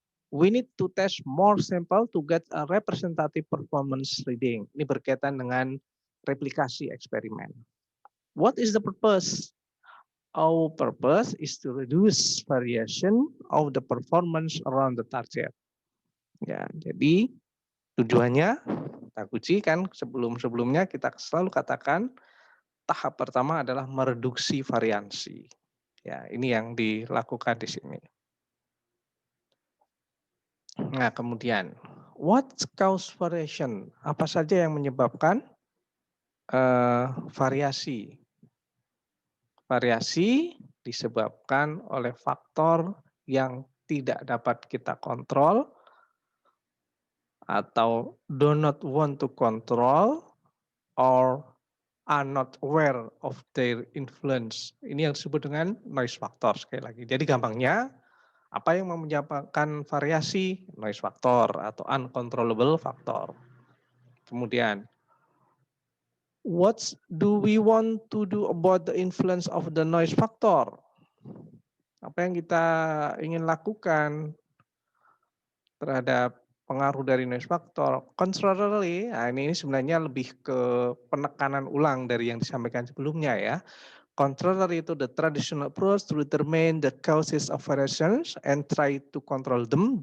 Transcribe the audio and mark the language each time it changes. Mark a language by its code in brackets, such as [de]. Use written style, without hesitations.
[en] We need to test more sample to get a representative performance reading. [id] Ini berkaitan dengan replikasi eksperimen. [en] What is the purpose? Our purpose is to reduce variation of the performance around the target. [id] Ya, jadi tujuannya Taguchi kan sebelum-sebelumnya kita selalu katakan tahap pertama adalah mereduksi variansi. Ya, ini yang dilakukan di sini. Nah, kemudian [en] what cause variation? [id] Apa saja yang menyebabkan variasi? Variasi disebabkan oleh faktor yang tidak dapat kita kontrol atau [en] do not want to control or are not aware of their influence. [id] Ini yang disebut dengan noise factor sekali lagi. Jadi gampangnya, apa yang menyebabkan variasi? Noise factor atau uncontrollable factor. [en] Kemudian, what do we want to do about the influence of the noise factor? [id] Apa yang kita ingin lakukan terhadap pengaruh dari noise factor? Contrarily, nah ini sebenarnya lebih ke penekanan ulang dari yang disampaikan sebelumnya ya. [en] Contrary to the traditional approach to determine the causes of variations and try to control them.